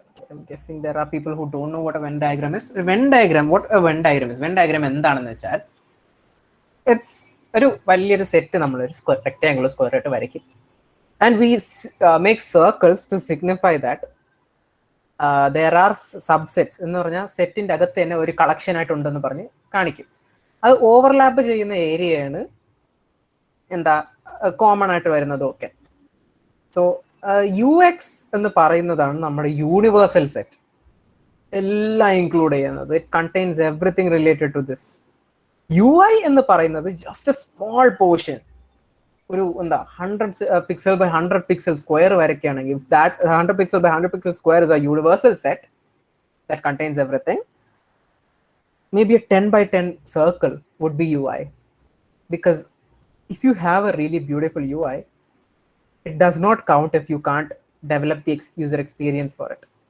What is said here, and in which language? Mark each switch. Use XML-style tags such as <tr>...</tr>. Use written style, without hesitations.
<en>I'm guessing there are people who don't know what a Venn diagram is. What a Venn diagram is?</en> <ml>Venn diagram എന്താണെന്ന് വെച്ചാൽ it's ഒരു വലിയൊരു set നമ്മൾ ഒരു rectangular square ആയിട്ട് വരയ്ക്കും.</ml> <en>And we make circles to signify that there are subsets</en> <ml>എന്ന് പറഞ്ഞാൽ സെറ്റിന്റെ അകത്ത് തന്നെ ഒരു കളക്ഷൻ ആയിട്ടുണ്ടെന്ന് പറഞ്ഞ് കാണിക്കും. അത് ഓവർലാപ്പ് ചെയ്യുന്ന ഏരിയയാണ് എന്താ കോമൺ ആയിട്ട് വരുന്നതും ഒക്കെ. സോ UX എന്ന് പറയുന്നതാണ് നമ്മുടെ യൂണിവേഴ്സൽ സെറ്റ്, എല്ലാം ഇൻക്ലൂഡ് ചെയ്യുന്നത്.</ml> <en>It contains everything related to this. UI</en> <ml>എന്ന് പറയുന്നത്</ml> <en>Just a small portion.</en> <ml>ഒരു എന്താ</ml> <en>100 pixel by 100 pixel square</en> <ml>വരയ്ക്കുകയാണെങ്കിൽ</ml> <en>that 100 pixel by 100 pixel square is a universal set that contains everything. Maybe a 10 by 10 circle would be UI, because if you have a really beautiful UI, it does not count if you can't develop the user experience for it.</en>